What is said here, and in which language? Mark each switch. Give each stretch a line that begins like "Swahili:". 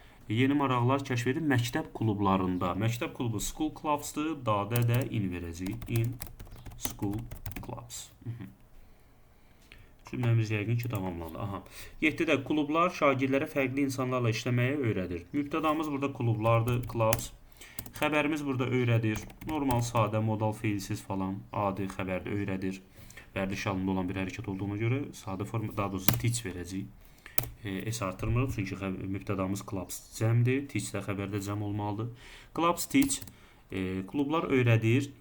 Azerbaijani: Yeni maraqlar kəşf edib məktəb klublarında. Məktəb klubu
English: school clubs'dır.
Azerbaijani: Dadə də in verəcək.
English: In school clubs.
Azerbaijani: Cümləmiz yəqin ki, tamamlandı. 7-də klublar şagirdlərə fərqli insanlarla işləməyə öyrədir. Mübtədamız burada klublardır, clubs. Xəbərimiz burada öyrədir. Normal, sadə, modal, feilsiz falan, adi xəbərdə öyrədir. Vərdiş halında olan bir hərəkət olduğuna görə sadə forma, daha doğrusu teach verəcək. S artırmırıq, çünki mübtədamız clubs cəmdir. Teach də xəbərdə cəm olmalıdır.
English: Clubs teach.
Azerbaijani: Klublar öyrədir.